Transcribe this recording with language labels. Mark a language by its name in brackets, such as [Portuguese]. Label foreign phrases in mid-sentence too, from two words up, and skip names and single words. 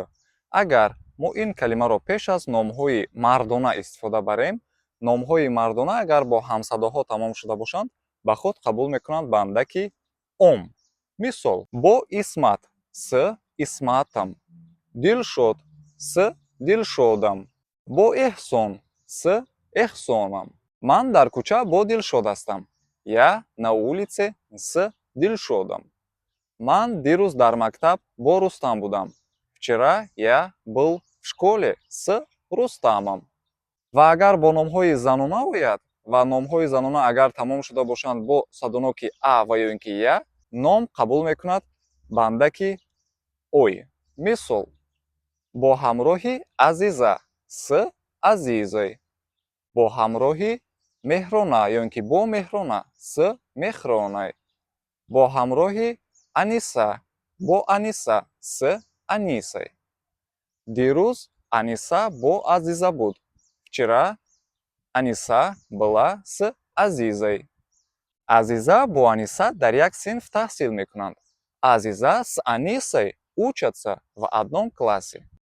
[Tajik] Агар мо ин калимаро пеш аз номҳои мардона истифода барем, номҳои мардона агар бо ҳамсадоҳо тамом шуда бошанд, ба худ қабул мекунанд бандаки ом. Мисол: бо Исмат с исматам. Дилшод с дилшодам. Бо Эҳсон с эҳсонам. Ман дар кӯча бо Дилшод ҳастам. [Russian] Я на улице с Дилшодом. [Tajik] Ман дирӯз дар мактаб бо Рустам будам. [Russian] Вчера я был в школе с Рустамом. [Tajik] Ва агар бо номҳои занона ояд ва номҳои занона агар тамом шуда бошанд бо садоноки а ва ё ин ки я, ном қабул мекунад бандаки ой. Мисол: бо ҳамроҳи Азиза с Азизой. бо ҳамроҳи Меҳрона ё ин ки бо Меҳрона с Меҳронай. бо ҳамроҳи Аниса бо Аниса с Анисой. Дирӯз Аниса бо Азиза буд. [Russian] Вчера Аниса была с Азизой. [Tajik] Азиза бо Аниса дар як синф таҳсил мекунанд. [Russian] Азиза с Анисой учатся в одном классе.